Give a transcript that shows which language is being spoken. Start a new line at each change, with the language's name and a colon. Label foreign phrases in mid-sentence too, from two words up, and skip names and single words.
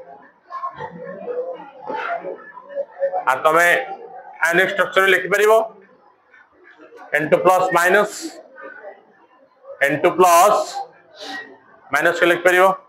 Odia: ଆ ତମେ
English: ionic structure
Odia: ଲେଖି ପାରିବ N2
English: plus minus
Odia: N2
English: plus minus
Odia: କେ ଲେଖି ପାରିବ